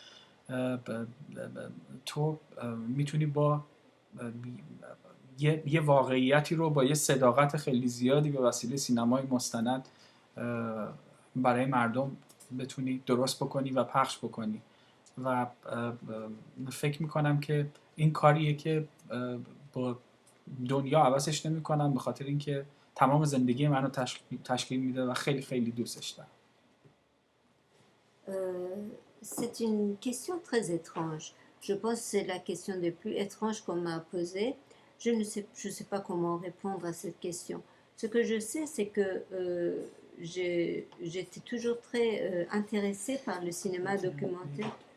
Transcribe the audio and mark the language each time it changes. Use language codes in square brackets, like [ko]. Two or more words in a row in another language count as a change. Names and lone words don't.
[fa] تو میتونی با یه واقعیتی رو با یه صداقت خیلی زیادی به وسیله سینمای مستند برای مردم بتونی درست بکنی و پخش بکنی و فکر میکنم که این کاریه که با دنیا عوضش نمی کنم، به خاطر اینکه تمام زندگی منو تشکیل میده و خیلی خیلی دوستش دارم. [fr] C'est une question très étrange. Je pense que c'est la question des plus étranges qu'on m'a posée. Je ne sais pas comment répondre à cette question. Ce que je sais, c'est que j'étais toujours très intéressée par le cinéma documentaire.